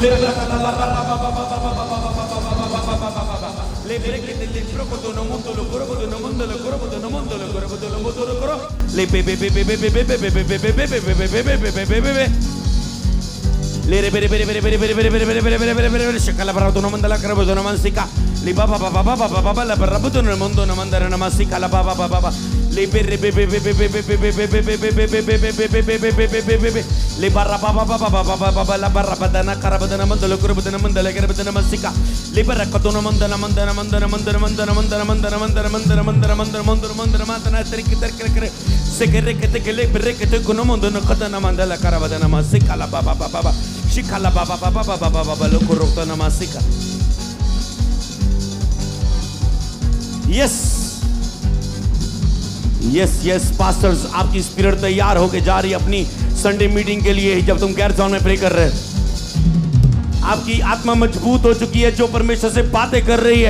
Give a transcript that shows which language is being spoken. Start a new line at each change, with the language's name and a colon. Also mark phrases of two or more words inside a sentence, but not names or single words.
English: lepre ke lekro koto namondo lo korobodo namondo lo korobodo namondo lo korobodo namondo lo koro le bebe Lere bere bere bere bere bere bere bere bere bere bere bere bere shakala barato no mandala karabo no mansika li baba baba baba baba la barabudo nel mondo na mandare na masika la baba baba li bebe bebe bebe bebe bebe li barra baba baba baba la barra badana karabadana mandalo kurabadana mandala karabadana masika li barra katona mandana mandana mandana mandana mandana mandana mandana mandana mandana mandana mandana mandana mandana mandana teriki terkere sekere kete kele bere kete kono mandana katana mandala karabadana masika la baba baba shikala baba baba baba baba lo kurotana masika. yes pastors,
Hindi: आपकी स्पिरिट तैयार होके जा रही है अपनी
English: Sunday meeting
Hindi: के लिए। जब तुम गैर जॉन में प्रे कर रहे हो, आपकी आत्मा मजबूत हो चुकी है, जो परमेश्वर से बातें कर रही है।